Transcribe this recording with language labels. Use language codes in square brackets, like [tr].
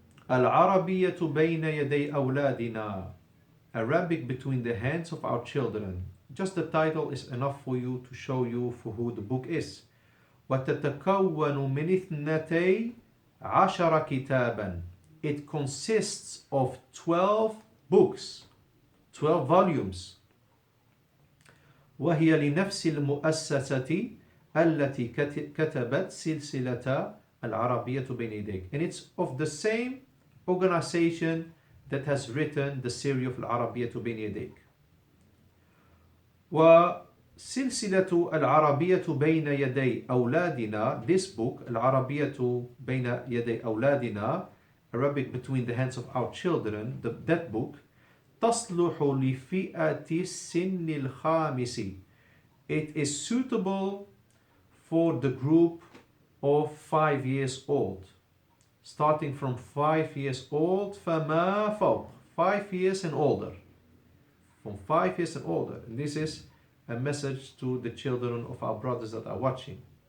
[en] Al-Arabiyyah Bayna Yaday Awladina. Arabic between the hands of our children. Just the title is enough for you to show you for who the book is. [ar] وتتكون من 12 كتابا. [en] It consists of 12 books, 12 volumes. [ar] وهي لنفس المؤسسة التي كتبت سلسلة العربية بين يديك. [en] And it's of the same organization that has written the series of [ar] العربية بين يديك. وسلسلة العربية بين يدي أولادنا, [en] this book [ar] العربية بين يدي أولادنا, [en] Arabic between the hands of our children, that book, [ar] تصلح لفئة السن الخامس. [en] It is suitable for the group of 5 years old. Starting from 5 years old, [ar] فما فوق, [en] 5 years and older. From 5 years and older. And this is a message to the children of our brothers that are watching.